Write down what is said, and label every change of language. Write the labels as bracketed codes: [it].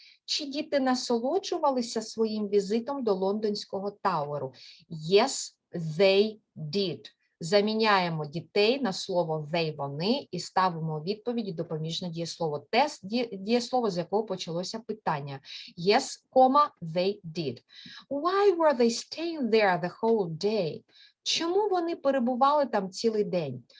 [uk] Чи діти насолоджувалися своїм візитом до Лондонського Тауеру? [en] Yes, they did. [uk] Заміняємо дітей на слово they, вони, і ставимо у відповіді допоміжне дієслово. Те дієслово, з якого почалося питання. [en] Yes, they did. Why were they staying there the whole day? [uk] Чому вони перебували там цілий день?